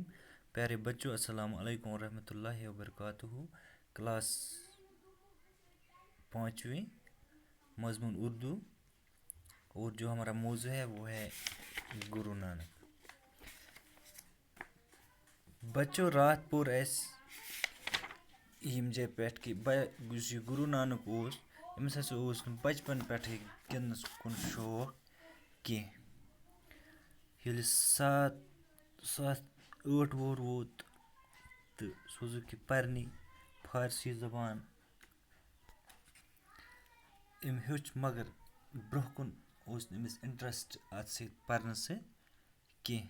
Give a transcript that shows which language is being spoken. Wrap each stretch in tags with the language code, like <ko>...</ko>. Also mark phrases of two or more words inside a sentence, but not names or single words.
<ur>پیارے بچوں، السلام علیکم ورحمۃ اللہ وبرکاتہ. کلاس 5ویں، مضمون اردو، اور جو ہمارا موضوع ہے وہ ہے گرو نانک.</ur> <ks>بچوں، رات پور یم جایہِ پٮ۪ٹھ کہ یُس یہ گرو نانک أمِس ہسا اوس نہٕ بچپن پٮ۪ٹھٕے گِنٛدنَس کُن شوق کینٛہہ. ییٚلہِ 7-8 وُہُر ووت تہٕ سُہ اوس یہِ پَرنہِ فارسی زبان أمۍ ہیوٚچھ، مگر برٛونٛہہ کُن اوس نہٕ أمِس اِنٹرٛسٹ اَتھ سۭتۍ پَرنہٕ سۭتۍ کینٛہہ.</ks>